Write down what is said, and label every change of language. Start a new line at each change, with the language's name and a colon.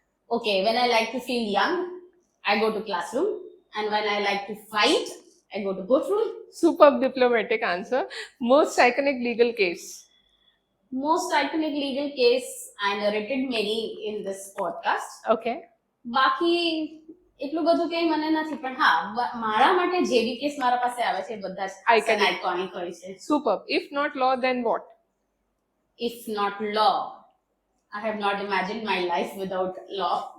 English: Okay, when I like to feel young, I go to classroom, and when I like to fight, I go to courtroom. Superb diplomatic answer. Most iconic legal case. Most iconic legal case, I narrated many in this podcast. Okay.
Gujarati: બાકી એટલું બધું કંઈ મને નથી, પણ હા મારા માટે જે બી કેસ મારા પાસે આવે છે બધા જ આઇકોનિક હોય છે.
English: Superb. If not law, then what? If not law, I have not imagined my life without law.